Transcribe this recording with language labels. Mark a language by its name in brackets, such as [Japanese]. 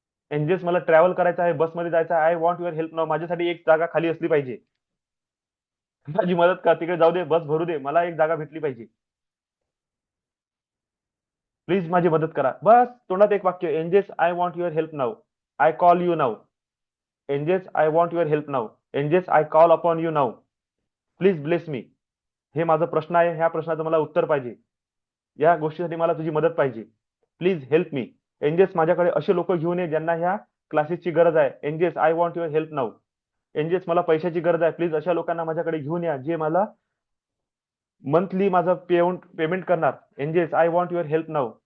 [Marathi] Angels मला travel करायचं आहे, बसमध्ये जायचं आहे, [English] I want your help now. [Marathi] माझ्यासाठी एक जागा खाली असली पाहिजे, माझी मदत कर, तिकडे जाऊ दे, बस भरू दे, मला एक जागा भेटली पाहिजे, प्लीज माझी मदत करा. बस तोंडात एक वाक्य, [English] Angels I want your help now, I call you now. Angels I want your help now, angels I call upon you now, please bless me. [Marathi] हे माझा प्रश्न आहे, ह्या प्रश्नाचं मला उत्तर पाहिजे, या गोष्टीसाठी मला तुझी मदत पाहिजे, [English] Please help me. [Marathi] एंजल्स माझ्याकडे असे लोक घेऊन ये ज्यांना ह्या क्लासेसची गरज आहे, [English] Angels I want your help now. [Marathi] Angels मला पैशाची गरज आहे, प्लीज अशा लोकांना माझ्याकडे घेऊन या जे मला मंथली माझं पेमेंट करणार, [English] Angels I want your help now.